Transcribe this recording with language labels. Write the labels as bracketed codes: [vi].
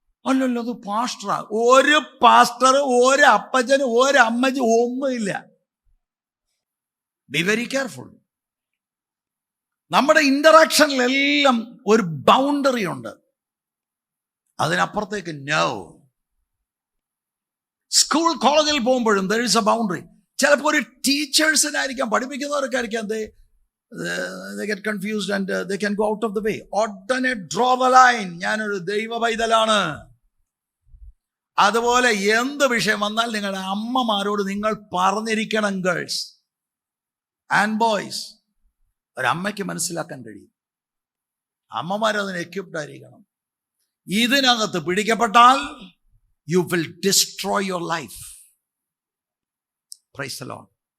[ml] അല്ലല്ലോ, അത് പാസ്റ്ററാ. ഒരു പാസ്റ്റർ, ഒരു അപ്പച്ചന്, ഒരു അമ്മച്ചി ഒന്നുമില്ല. [en] Be very careful. [ml] നമ്മുടെ ഇന്ററാക്ഷനിലെല്ലാം ഒരു ബൗണ്ടറി ഉണ്ട്. അതിനപ്പുറത്തേക്ക് നോ. സ്കൂൾ കോളേജിൽ പോകുമ്പോഴും [en] there is a boundary. [ml] ചിലപ്പോൾ ഒരു ടീച്ചേഴ്സിനായിരിക്കാം, പഠിപ്പിക്കുന്നവർക്കായിരിക്കാം, [en] they get confused and they can go out of the way. [ml] ഉടനെ [en] draw the line. [ml] ഞാനൊരു ദൈവ പൈതലാണ്. അതുപോലെ എന്ത് വിഷയം വന്നാൽ നിങ്ങളുടെ അമ്മമാരോട് നിങ്ങൾ പറഞ്ഞിരിക്കണം. ഗേൾസ് ആൻഡ് ബോയ്സ്, ഒരമ്മയ്ക്ക് മനസ്സിലാക്കാൻ കഴിയും. അമ്മമാരതിന് എക്യുപ്ഡ് ആയിരിക്കണം. ഇതിനകത്ത് പിടിക്കപ്പെട്ടാൽ [en] You will destroy your life. Praise the lord.